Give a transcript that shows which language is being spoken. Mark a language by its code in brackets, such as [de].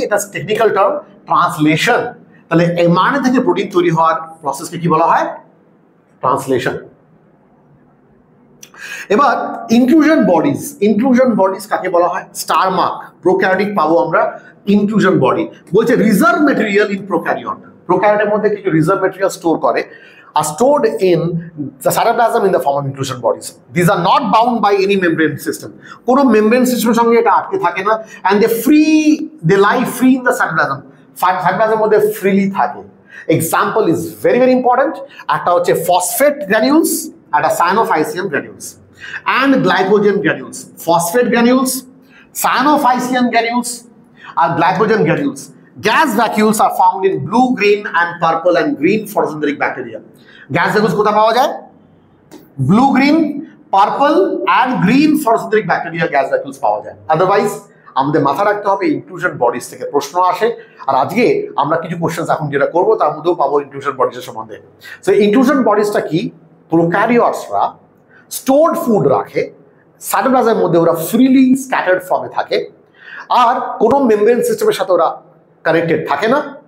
[bn] এটা technical term translation. তাহলে mRNA থেকে প্রোটিন তৈরি হওয়ার প্রসেসকে কি বলা হয়? ট্রান্সলেশন। এবার ইনক্লুশন বডিজ। ইনক্লুশন বডিজ কাকে বলা হয়? Star mark. প্রোক্যারিওটিক পাবো আমরা ইনক্লুশন বডি। বলছে [en] Reserve material in prokaryote. [bn] প্রোক্যারিওটের মধ্যে কিছু রিজার্ভ ম্যাটেরিয়াল স্টোর করে, [en] are stored in the cytoplasm in the form of inclusion bodies. These are not bound by any membrane system. [bn] কোনো membrane system সঙ্গে এটা আটকে থাকে না, [en] and they lie free in the cytoplasm. [bn] cytoplasm মধ্যে freely থাকে। [en] Example is very very important. [bn] একটা হচ্ছে [en] phosphate granules, একটা cyanophycean granules, and glycogen granules. Phosphate granules, cyanophycean granules, and glycogen granules. Gas vacuoles are found in blue, green, and purple and green photosynthetic bacteria. Gas vacuoles [bn] কোথায় পাওয়া যায়? [en] Blue, green, purple, and green photosynthetic bacteria gas vacuoles পাওয়া যায়। [bn] Otherwise আমাদের মাথা রাখতে হবে inclusion bodies থেকে প্রশ্ন আসে। আর আজকে আমরা কিছু কোশ্চেন এখন যেটা করবো তার মধ্যেও পাবো ইনক্লুশন বডিজের সম্বন্ধে। সো ইনক্লুশন বডিজটা কি? প্রোক্যারিওটসরা স্টোরড ফুড রাখে, সাইটোপ্লাজমের মধ্যে ওরা ফ্রিলি স্ক্যাটার্ড ফর্মে থাকে, আর কোনো মেমব্রেন সিস্টেমের সাথে ওরা কানেক্টেড থাকে না।